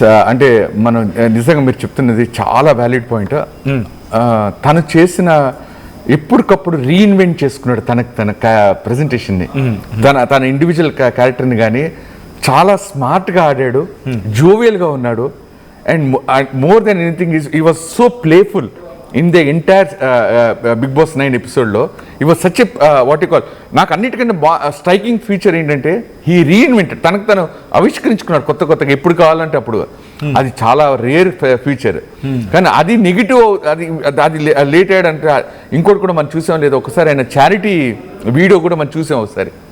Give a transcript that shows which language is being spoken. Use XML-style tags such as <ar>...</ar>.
<te>అంటే మనం నిజంగా మీరు చెప్తున్నది చాలా వ్యాలిడ్ పాయింట్. తను చేసిన ఎప్పటికప్పుడు రీఇన్వెంట్ చేసుకున్నాడు తన ప్రెజెంటేషన్ని, తన ఇండివిజువల్ క్యారెక్టర్ని కానీ చాలా స్మార్ట్గా ఆడాడు, జోవియల్గా ఉన్నాడు.</te> <en>And more than anything, he was so playful in the entire Big Boss 9 episode లో. He was such a what you call,</en> <te>నాకు అన్నిటికంటే స్ట్రైకింగ్ ఫీచర్ ఏంటంటే</te> <en>he reinvented,</en> <te>తను ఆవిష్కరించుకున్నాడు కొత్తగా ఎప్పుడు కావాలంటే అప్పుడు. అది చాలా రేర్ ఫీచర్. కానీ అది నెగిటివ్, అది లేట్ అయ్యాడంటే ఇంకోటి కూడా మనం చూసాం లేదు, ఒకసారి ఆయన చారిటీ వీడియో కూడా మనం చూసాం ఒకసారి.</te>